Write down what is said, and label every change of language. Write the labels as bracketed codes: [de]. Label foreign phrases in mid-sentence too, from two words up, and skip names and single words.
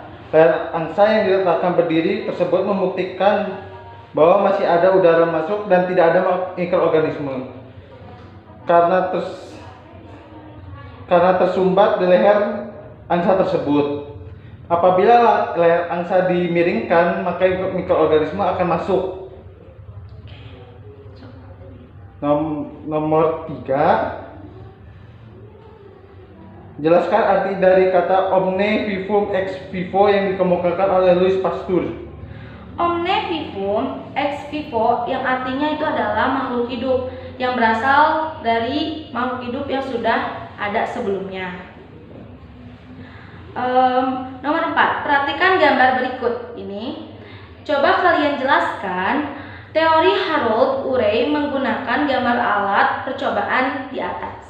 [id] Layar angsa yang diletakkan berdiri tersebut membuktikan bahwa masih ada udara masuk dan tidak ada mikroorganisme karena tersumbat di leher angsa tersebut. Apabila leher angsa dimiringkan, maka mikroorganisme akan masuk. Nomor 3. Jelaskan arti dari kata [la] omne vivum ex vivo [id] yang dikemukakan oleh Louis Pasteur. [la] Omne vivum ex vivo [id] yang artinya itu adalah makhluk hidup yang berasal dari makhluk hidup yang sudah ada sebelumnya. Nomor 4. Perhatikan gambar berikut ini. Coba kalian jelaskan teori Harold Urey menggunakan gambar alat percobaan di atas.